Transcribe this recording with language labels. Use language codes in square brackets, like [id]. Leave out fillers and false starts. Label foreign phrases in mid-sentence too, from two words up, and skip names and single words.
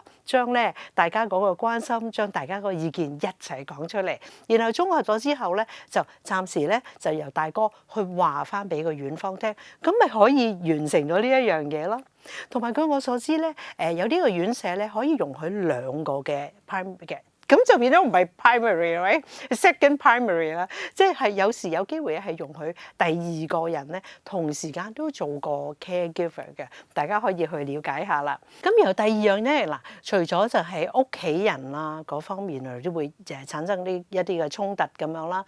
[yue] 將咧大家嗰個關心，將大家個意見一齊講出嚟，然後綜合咗之後咧，就暫時咧就由大哥去話翻俾個院方聽，咁咪可以完成咗呢一樣嘢咯。同埋據我所知咧，有呢個院舍咧可以容許2個嘅咁就變咗唔係 primary，right？ [en] second primary [yue] 啦，即係有時有機會係容許第二個人咧同時間都做個 caregiver 嘅，大家可以去了解下啦。咁然後第二樣咧嗱，除咗就係屋企人啦嗰方面啊，都會產生呢一啲嘅衝突咁樣啦。